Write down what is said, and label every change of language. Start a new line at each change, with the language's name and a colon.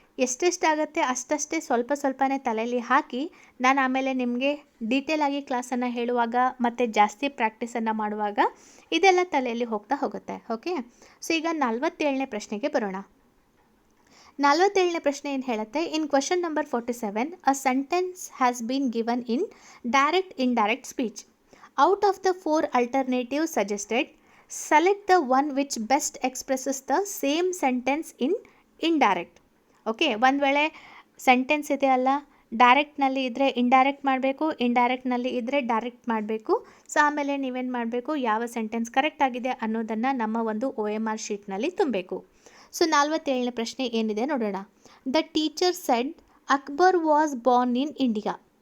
Kannada: ಎಷ್ಟೆಷ್ಟಾಗುತ್ತೆ ಅಷ್ಟಷ್ಟೇ ಸ್ವಲ್ಪ ಸ್ವಲ್ಪನೇ ತಲೆಯಲ್ಲಿ ಹಾಕಿ, ನಾನು ಆಮೇಲೆ ನಿಮಗೆ ಡೀಟೇಲಾಗಿ ಕ್ಲಾಸನ್ನು ಹೇಳುವಾಗ ಮತ್ತು ಜಾಸ್ತಿ ಪ್ರಾಕ್ಟೀಸನ್ನು ಮಾಡುವಾಗ ಇದೆಲ್ಲ ತಲೆಯಲ್ಲಿ ಹೋಗ್ತಾ ಹೋಗುತ್ತೆ. ಓಕೆ, ಸೊ ಈಗ 47ನೇ ಪ್ರಶ್ನೆಗೆ ಬರೋಣ. 47ನೇ ಪ್ರಶ್ನೆ ಏನು ಹೇಳುತ್ತೆ,
English: In question number 47 a sentence has been given in direct indirect speech. Out of the 4 alternatives suggested, select the one which best expresses the same sentence in indirect.
Kannada: Okay, ಒಂದು ವೇಳೆ sentence ಇದೆ ಅಲ್ಲ, ಡೈರೆಕ್ಟ್ನಲ್ಲಿ ಇದ್ದರೆ ಇಂಡೈರೆಕ್ಟ್ ಮಾಡಬೇಕು, ಇಂಡೈರೆಕ್ಟ್ನಲ್ಲಿ ಇದ್ದರೆ direct ಮಾಡಬೇಕು. So ಆಮೇಲೆ ನೀವೇನು ಮಾಡಬೇಕು, ಯಾವ ಸೆಂಟೆನ್ಸ್ ಕರೆಕ್ಟ್ ಆಗಿದೆ ಅನ್ನೋದನ್ನು ನಮ್ಮ ಒಂದು OMR ಶೀಟ್ನಲ್ಲಿ ತುಂಬಬೇಕು. ಸೊ 47ನೇ ಪ್ರಶ್ನೆ ಏನಿದೆ ನೋಡೋಣ.
English: The teacher said Akbar was born in India.